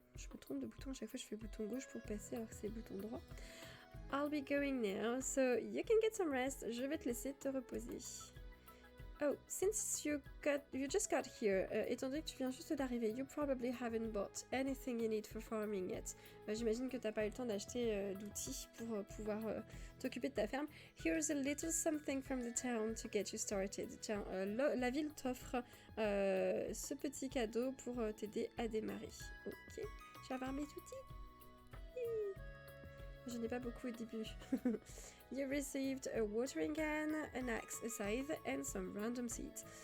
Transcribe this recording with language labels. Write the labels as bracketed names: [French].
[French] Je me trompe de bouton, à chaque fois je fais bouton gauche pour passer alors que c'est bouton droit. [English] I'll be going now, so you can get some rest. [French] Je vais te laisser te reposer. [English] Oh, since you just got here, [French] étant donné que tu viens juste d'arriver, [English] you probably haven't bought anything you need for farming yet. [French] J'imagine que t'as pas eu le temps d'acheter d'outils pour pouvoir t'occuper de ta ferme. [English] Here's a little something from the town to get you started. [French] Tiens, la ville t'offre ce petit cadeau pour t'aider à démarrer. Ok, je vais avoir mes outils. Je n'ai pas beaucoup au début. [English] You received a watering can, an axe, a scythe and some random seeds.